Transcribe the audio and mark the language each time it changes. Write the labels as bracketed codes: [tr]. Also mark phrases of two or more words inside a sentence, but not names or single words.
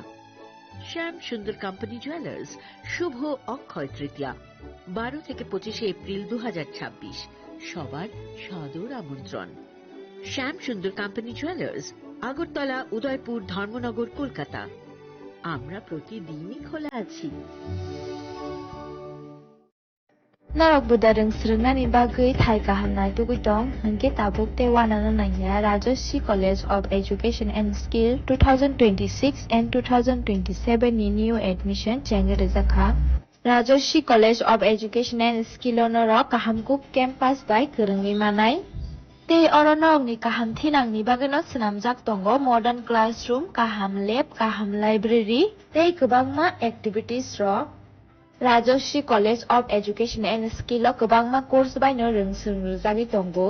[bn] শ্যাম সুন্দর কোম্পানি জুয়েলার্স, শুভ অক্ষয় তৃতীয়া 12 থেকে 25 এপ্রিল 2026। সবার সাদর আমন্ত্রণ। শ্যাম সুন্দর কোম্পানি জুয়েলার্স, আগরতলা, উদয়পুর, ধর্মনগর, কলকাতা। আমরা প্রতিদিনই খোলা আছি। [trp] Narok budareng srengani bagai thai kahanai tugitong hangke tabuk te wanana nanya Rajoshi College of Education and Skill 2026 and 2027 ni [en] new admission [trp] jenge rezakha Rajoshi College of Education and Skill onoro kahamkuk campus by kerengi manai te oronok ni kaham thinang ni bageno snamjak tongo [en] modern classroom, [trp] kaham lab, kaham library te kebangma activities ro Rajoshi College of Education and Skill o kebangma course baino reungsung rujagi tongo.